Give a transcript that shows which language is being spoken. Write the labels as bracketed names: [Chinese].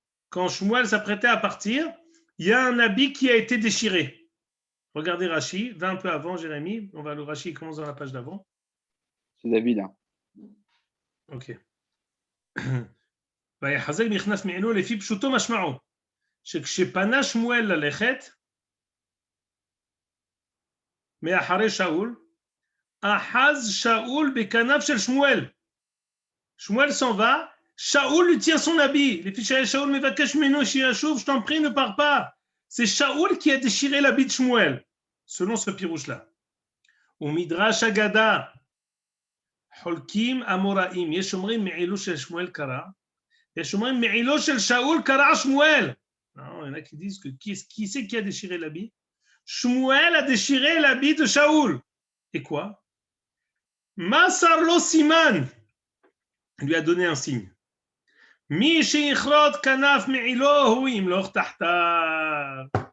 [French] Quand Shmuel s'apprêtait à partir, il y a un habit qui a été déchiré. Regardez Rashi, va un peu avant Jérémie. On va le Rashi, il commence dans la page d'avant. C'est David. Hein. Ok. [Hebrew] ויחזק נכנס מעילו לפי פשוטו משמעו שכשפנה שמואל ללכת מאחרי שאול אחז שאול בכנף של שמואל. [French] שמואל s'en va, Shaoul lui tient son habit. [Hebrew] לפי שאול מבקש ממנו שישוב, [French] je t'en prie, ne pars pas. C'est Shaoul qui a déchiré l'habit de Shmuel, selon ce pirouche-là. [Hebrew] ומידרש אגדה חולקים אמוראים, יש אומרים מעילו של שמואל קרא, יש אומרים מעילו של שאול קרא שמואל. [French] Non, il y en a qui disent que qui c'est qui a déchiré l'habit? Shmuel a déchiré l'habit de Shaoul. Et quoi? [Hebrew] Masar lo siman [French] lui a donné un signe. [Hebrew] Mi sheichrot kanaf me'ilo hu imloch tahtav.